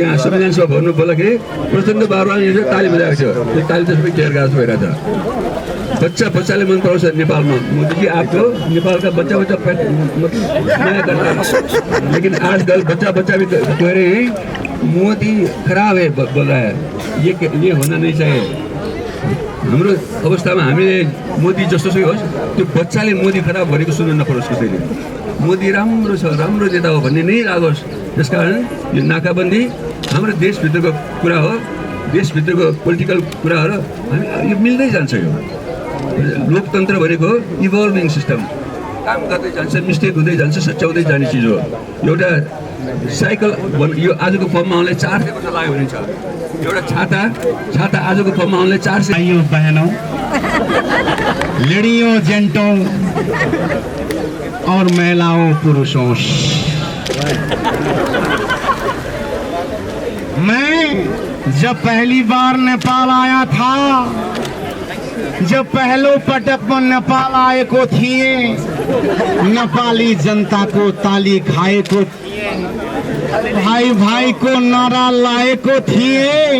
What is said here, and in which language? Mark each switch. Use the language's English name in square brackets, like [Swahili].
[Nepali] यहाँ संविधान सभा भर्नु बोल्दाखेरि प्रचण्ड बाबुरामले ताली बजाएको थियो। त्यो ताली त सबै टेर गाछ भइरहेको छ। बच्चाले मन पराउँछ नेपालमा। [Hindi] मोदीजी आपको नेपाल का बच्चा माया करता है, लेकिन आजकल बच्चा भी कह रहे हैं मोदी खराब है, बोल रहा है। ये होना नहीं चाहिए। [Nepali] हाम्रो अवस्थामा हामीले मोदी जस्तोसुकै होस्, त्यो बच्चाले मोदी खराब भनेको सुन्न नपरोस् कसैले। मोदी राम्रो छ, राम्रो नेता हो भन्ने नै लागोस्। त्यसकारण यो नाकाबन्दी हाम्रो देशभित्रको कुरा हो, देशभित्रको पोलिटिकल कुराहरू हामी यो मिल्दै जान्छ। यो लोकतन्त्र भनेको इभल्भिङ सिस्टम, काम गर्दै जान्छ, मिस्टेक हुँदै जान्छ, सच्याउँदै जाने चिज हो। एउटा साइकल यो आजको फर्ममा आउनलाई 400 वर्ष लाग्यो भने छ। एउटा छाता आजको फर्ममा आउनलाई 400। [Hindi] भाइयों बहनों, लड़ियों जेंटों और महिलाओं पुरुषों, मैं जब पहली बार नेपाल आया था, [Nepali] जब पहलो पटक में नेपाल आए को थिए, नेपाली जनता को ताली खाए को थिए, भाई को नारा लाए को थिए।